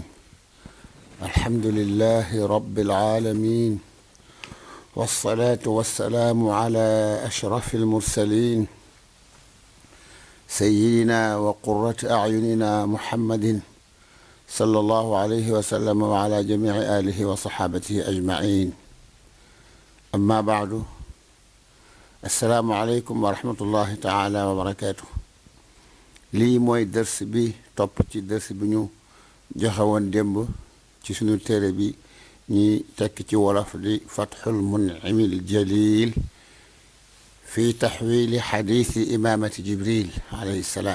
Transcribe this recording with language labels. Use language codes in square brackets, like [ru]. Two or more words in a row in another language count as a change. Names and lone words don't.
[ar] الحمد لله رب العالمين، والصلاة والسلام على أشرف المرسلين سيدنا وقرة أعيننا محمد صلى الله عليه وسلم وعلى جميع آله وصحابته أجمعين. أما بعد، السلام عليكم ورحمة الله تعالى وبركاته. [wo] lii mooy dërs bi topp ci dërs bi ñu joxe woon démb ci sunu téere bi ñuy tekk ci wolof di fatxul mun'imil jalil fi taxwili xadiisi imaamati jibril alayhi salaam.